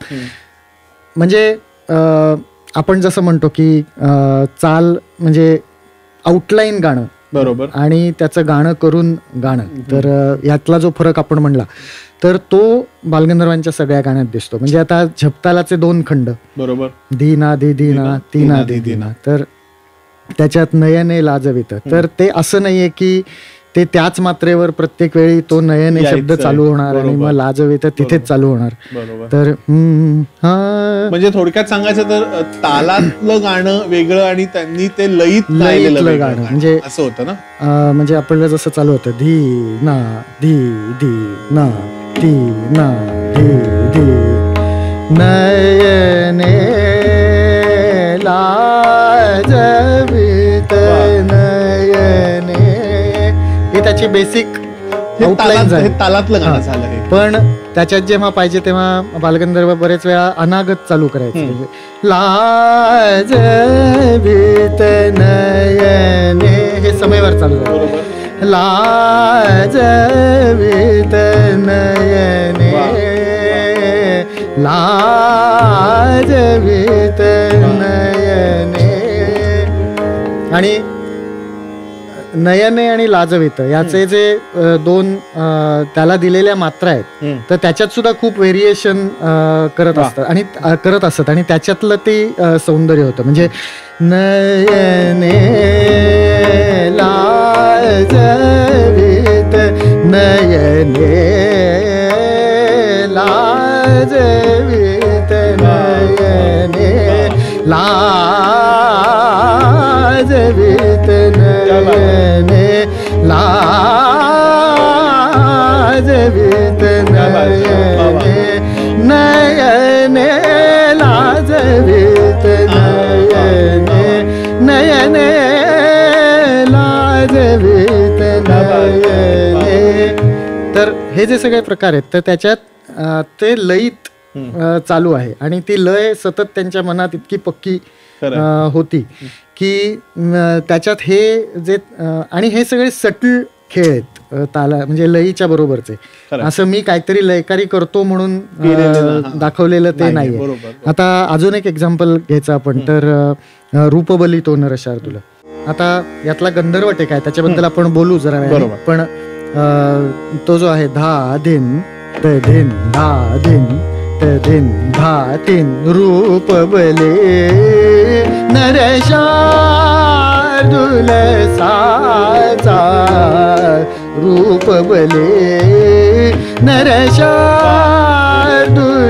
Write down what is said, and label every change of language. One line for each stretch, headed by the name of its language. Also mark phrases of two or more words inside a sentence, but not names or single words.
Marathi: म्हणजे आपण जसं म्हणतो की चाल म्हणजे आउटलाईन गाणं बरोबर आणि त्याचं गाणं करून गाणं, तर यातला जो फरक आपण म्हणला तर तो बालगंधर्वांच्या सगळ्या गाण्यात दिसतो. म्हणजे आता झपतालाचे 2 खंड बरोबर, धीना धी धीना तीना धी धीना, तर त्याच्यात नयने लाजवित, तर ते असं नाहीये की ते त्याच मात्रेवर प्रत्येक वेळी तो नयने शब्द चालू होणार आणि मग लाजवित तिथेच चालू होणार. तर म्हणजे थोडक्यात सांगायचं तर तालातलं गाणं वेगळं आणि त्यांनी ते लईतलं गाणं म्हणजे असं होतं ना. म्हणजे आपल्याला जसं चालू होतं धी ना धी धी ना धी ना धी धी नयने लाजवित नयने, हे त्याची बेसिक आउटलाईन आहे. तालातलं गाणं झालं. पण त्याच्यात जेव्हा पाहिजे तेव्हा बालगंधर्व बरेच वेळा अनागत चालू करायचे, लाजवित नयने हे समयवर चालू आहे. लाजवित नयने लाजवित नयने, आणि नयने आणि लाजवित याचे जे 2 त्याला दिलेल्या मात्रा आहेत, तर त्याच्यात सुद्धा खूप व्हेरिएशन करत असतात आणि त्याच्यातलं ते सौंदर्य होतं. म्हणजे नयने लाजवित नयने लाजवित नयने लाजवित नयने लाजवित नयने नयने लाजवित नयने नयने लाजवित नयने. तर हे जे सगळे प्रकार आहेत तर त्याच्यात ते लईत चालू आहे आणि ती लय सतत त्यांच्या मनात इतकी पक्की होती की त्याच्यात हे जे आणि हे सगळे सटल खेळ आहेत ताला म्हणजे लईच्या बरोबरचे. असं मी काहीतरी लयकारी करतो म्हणून दाखवलेलं ते नाहीये. आता अजून एक एक्झाम्पल घ्यायचं आपण तर रूपबली तो नरशार तुला. आता यातला गंधर्व टेक आहे त्याच्याबद्दल आपण बोलू जरा वेळाने, पण तो जो आहे धा दिन त दिन धा दिन त दिन धा दिन रूपबली नरशार्दूल साचा रूपबली नरशार्दूल.